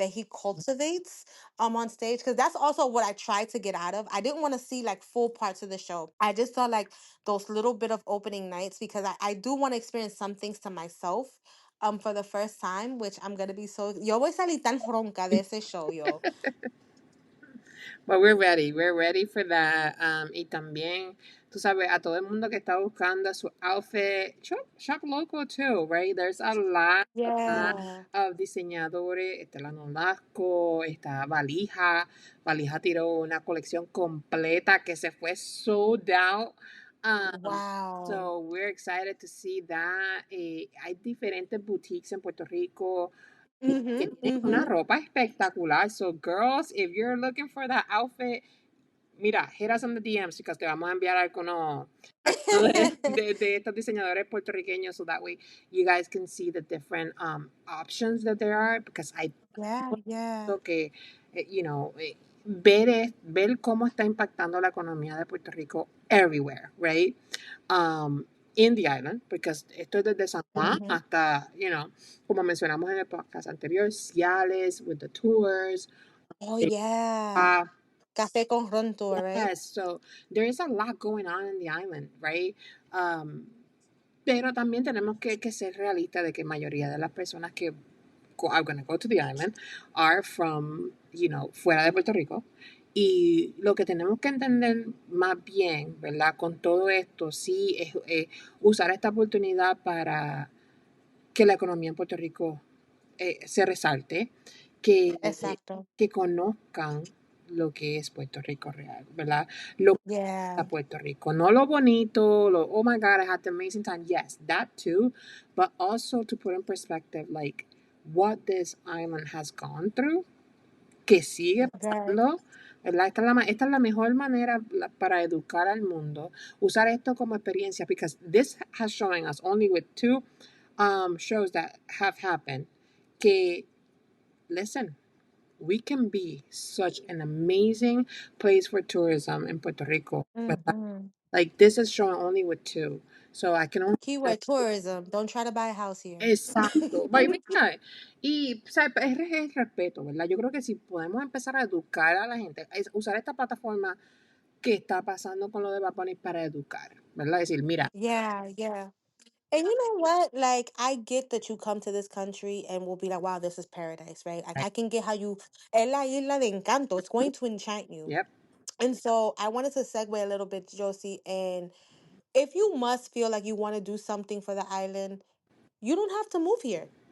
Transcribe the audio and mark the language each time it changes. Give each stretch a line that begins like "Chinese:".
English: that he cultivates on stage, because that's also what I tried to get out of. I didn't want to see like full parts of the show. I just saw like those little bit of opening nights, because I do want to experience some things to myself for the first time, which I'm gonna be so,
Spanish: yo voy a salir tan ronca de ese show, yo.
English: But we're ready. We're ready for that.
Spanish: Y también, tú sabes, a todo el mundo que está buscando su outfit,
English: shop local too, right? There's a lot Yeah.
Spanish: of diseñadores. Está la Nolasco, está Valija. Valija tiró una colección completa que se fue sold out.
English: Wow. So we're excited to see that.
Spanish: Hay diferentes boutiques en Puerto Rico que Mm-hmm. tienen una Mm-hmm. ropa espectacular.
English: So, girls, if you're looking for that outfit, mira, hit us on the DMs because
Spanish: te vamos a enviar algunos de estos diseñadores puertorriqueños
English: so that way you guys can see the different options that there are because I Yeah, yeah.
Spanish: creo que, ver cómo está impactando la economía de Puerto Rico everywhere, right?
English: Um, in the island, because
Spanish: esto es desde
English: San Juan Mm-hmm.
Spanish: hasta, como mencionamos en el podcast anterior, Ciales
English: with the tours. Oh eh, yeah. uh,
Spanish: Café con ron tour, right?
English: yes, so there is a lot going on in the island, right?
Spanish: Um, pero también tenemos que ser realistas de que la mayoría de las personas que
English: are going to go to the island are from,
Spanish: fuera de Puerto Rico. Y lo que tenemos que entender más bien, ¿verdad? Con todo esto, sí, es usar esta oportunidad para que la economía en Puerto Rico se resalte, Exacto. que conozcan lo que es Puerto Rico real, ¿verdad? Lo que
English: Yeah.
Spanish: es Puerto Rico, no lo bonito,
English: oh my God, I had an amazing time. Yes, that too, but also to put in perspective, like, what this island has gone through,
Spanish: que sigue
English: Right.
Spanish: pasando, ¿verdad? Esta es la mejor manera para educar al mundo, usar esto como experiencia,
English: because this has showing us only with two shows that have happened, que, listen, we can be such an amazing place for tourism in Puerto Rico, ¿verdad? Mm-hmm. Like, this is showing only with two. So I can only Keyword tourism. Don't try to buy a house here.
Spanish: exacto. Mira, y o sea, es respeto, ¿verdad? Yo creo que si podemos empezar a educar a la gente, es usar esta plataforma que está pasando con lo de Bad Bunny para educar, ¿verdad? Decir, mira,
English: Yeah, yeah. And you know what? Like, I get that you come to this country and will be like, wow, this is paradise, right? Like, I can get how you,
Spanish: es la isla de encanto.
English: It's going to enchant you. yep, And so I wanted to segue a little bit, Josie. And if you must feel like you want to do something for the island, you don't have to move here.